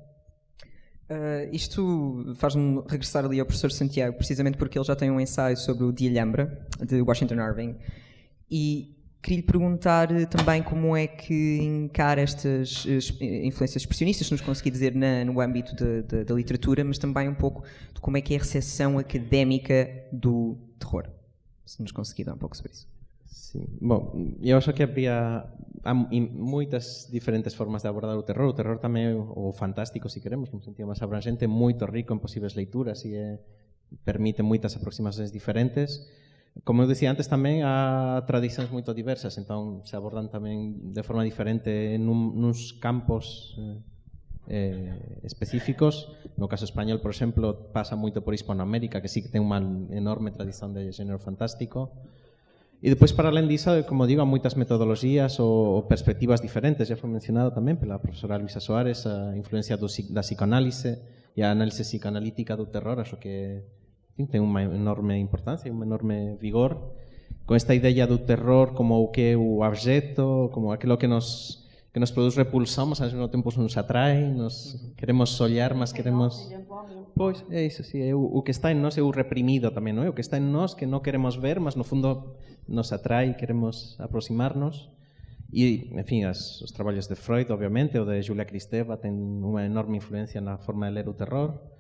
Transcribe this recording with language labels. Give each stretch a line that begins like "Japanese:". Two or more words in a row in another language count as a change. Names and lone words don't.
Portuguese: Isto faz-me regressar ali ao professor Santiago, precisamente porque ele já tem um ensaio sobre o Die Alhambra, de Washington Irving, e queria lhe perguntar também como é que encara estas influências expressionistas, se nos conseguir dizer no âmbito da literatura, mas também um pouco de como é que é a recepção académica do terror. Se nos conseguir dar um pouco sobre isso. Sim. Bom, eu acho que há muitas diferentes formas de abordar o terror
Galician: tamén, o fantástico, se queremos, num sentido máis abrangente, moito rico en posibles leituras e permite moitas aproximacións diferentes. Como eu dicía antes, tamén há tradicións moito diversas, entón se abordan tamén de forma diferente nuns campos específicos. No caso español, por exemplo, pasa moito por Hispanoamérica, que sí que ten unha enorme tradición de xénero fantástico. E depois,
Portuguese: para além disso,
Galician: como digo, há moitas metodoloxías ou perspectivas diferentes.
Portuguese: Já foi mencionado
Galician: tamén pela profesora Luisa Soares a influencia da psicoanálise e a análise psicoanalítica do terror. Acho que ten unha enorme importancia e un enorme vigor con esta idea do terror como o que é o abxecto, como aquilo que nos produz repulsão,
Portuguese: mas ao mesmo tempo
Galician: nos atrai, nos queremos olhar, mas queremos... Pois, é iso, sí, é o que está en nós é o reprimido tamén, non é? O que está en nós que non queremos ver, mas no fundo nos atrai, queremos aproximarnos. E, en fin, os traballos de Freud, obviamente, ou de Julia Kristeva, ten unha enorme influencia na forma de ler o terror.